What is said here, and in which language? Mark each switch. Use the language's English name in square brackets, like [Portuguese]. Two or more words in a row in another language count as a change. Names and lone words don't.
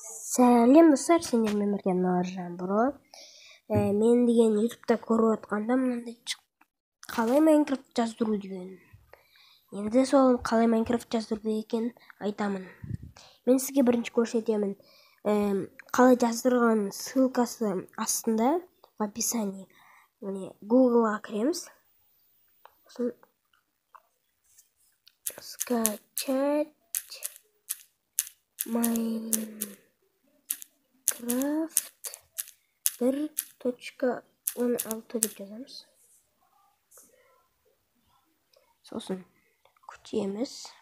[Kazakh] Сәлем достар, сендермен бірге Нұржан Бро. Мен деген ютубта көріп отқанда мынандай қалай Майнкрафт жаздыру деген. Енді сол қалай Майнкрафт жаздыру екен айтамын. Мен сізге бірінші көрсетемін. Қалай жаздырған ссылкасы астында [Russian] в описании. [Kazakh] Google'a кіреміз. Скачать Майнкрафт 1.16 деп жазамыз. Сосын күтеміз.